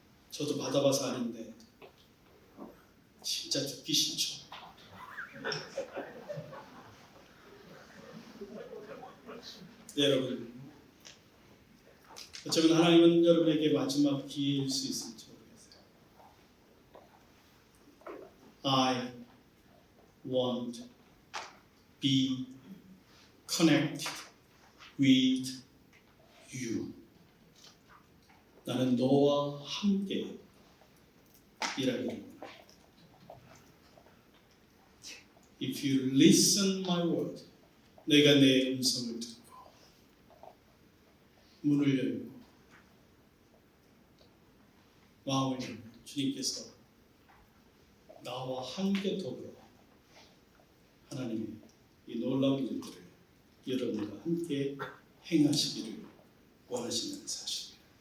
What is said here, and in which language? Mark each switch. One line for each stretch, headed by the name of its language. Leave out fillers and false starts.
Korean: 저도 받아봐서 아는데 진짜 듣기 싫죠. 네, 여러분, 어쩌면 하나님은 여러분에게 마지막 기회일 수 있을지 모르겠어요.
English: I want be connected with you.
Korean: 나는 너와 함께 일하기를 원합니다.
English: If you listen my word,
Korean: 내가 내 음성을 듣고 문을 열고 마음을 열면 주님께서 나와 함께 더불어 하나님의 이 놀라운 일들을 여러분과 함께 행하시기를 원하시는 사실입니다.